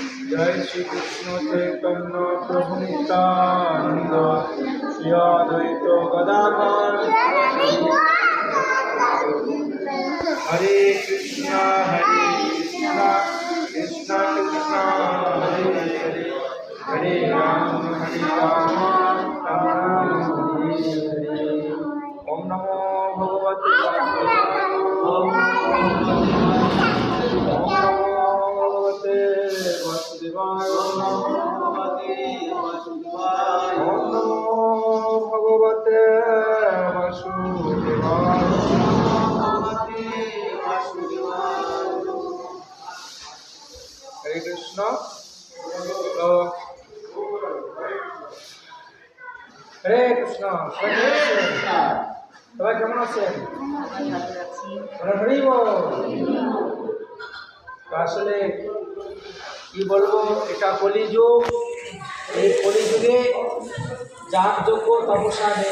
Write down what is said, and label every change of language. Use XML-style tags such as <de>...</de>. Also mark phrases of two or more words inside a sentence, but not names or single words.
<sa>जय श्री कृष्ण चैतन्य प्रभु नित्यानंद श्री अद्वैत गदाधर हरे कृष्ण कृष्ण कृष्ण हरे हरे हरे राम राम राम हरे हरे। ओम नमो भगवते वासुदेवाय। ओम नमो भगवते वासुदेवाय। ओम नमो भगवते वासुदेवाय। हरे कृष्ण। हरे कृष्ण।</sa> <bn>সবাই কেমন আছেন? হরি বল। আসলে কি বলবো, এটা কলিযুগ। এই কলিযুগে যাগযজ্ঞ তপস্যা নেই।</bn>